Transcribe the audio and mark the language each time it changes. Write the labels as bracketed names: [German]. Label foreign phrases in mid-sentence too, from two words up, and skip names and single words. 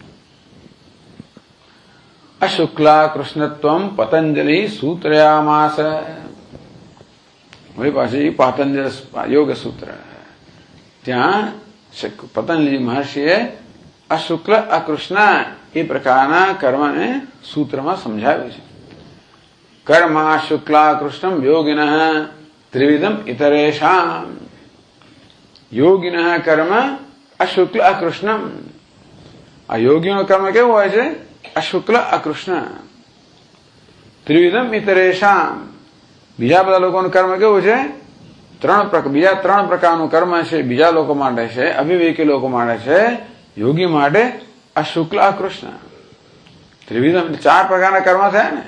[Sanskrit] अशुक्ला कृष्णत्वम् पतंजलि सूत्रयामास. [Gujarati] વળી પાછી પાતંજલ યોગ સૂત્ર. ત્યાં પતંજલિ મહર્ષિએ [Sanskrit] अशुक्ल अकृष्ण [Gujarati] એ પ્રકારના કર્મને સૂત્રમાં સમજાવ્યું છે. [Sanskrit] कर्मा शुक्ला कृष्णम योगिनः त्रिविधम इतरेषाम। योगिनः कर्म अशुक्ल अकृष्णम। [Gujarati] આ યોગિયોં કર્મ केવું હોય છે? [Sanskrit] अशुक्ल अकृष्ण। त्रिविधम् इतरेषाम्। [Gujarati] બીજા બધા લોકોનું કર્મ કેવું છે? બીજા ત્રણ પ્રકારનું કર્મ છે બીજા લોકો માટે છે, અવિવેકી લોકો માટે છે, યોગી માટે [Sanskrit] अशुक्ल अकृष्ण। [Gujarati] ત્રિવિધમ ચાર પ્રકારના કર્મ થયા ને।